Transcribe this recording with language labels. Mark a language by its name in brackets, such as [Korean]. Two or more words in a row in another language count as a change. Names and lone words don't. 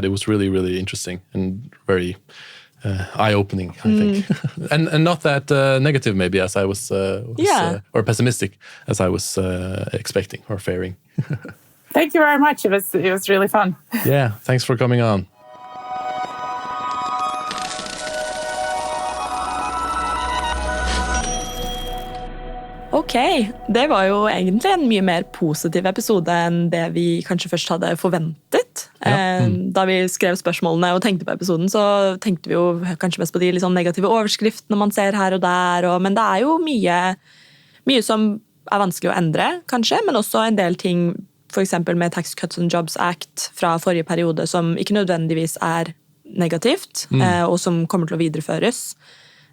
[English] It was really, really interesting and very eye-opening, I think, and not that negative maybe as I was or pessimistic as I was expecting or fearing. Thank you very much. It was really fun. Yeah, thanks for coming on. [Norwegian] Ok, det var jo egentlig en mye mer positiv episode enn det vi kanskje først hadde forventet. Da vi skrev spørsmålene og tenkte på episoden, så tenkte vi jo kanskje mest på de litt sånn negative overskriftene man ser her og der, men det er jo mye som er vanskelig å endre, kanskje, men også en del ting, for eksempel med Tax Cuts and Jobs Act fra forrige periode, som ikke nødvendigvis er negativt, og som kommer til å videreføres.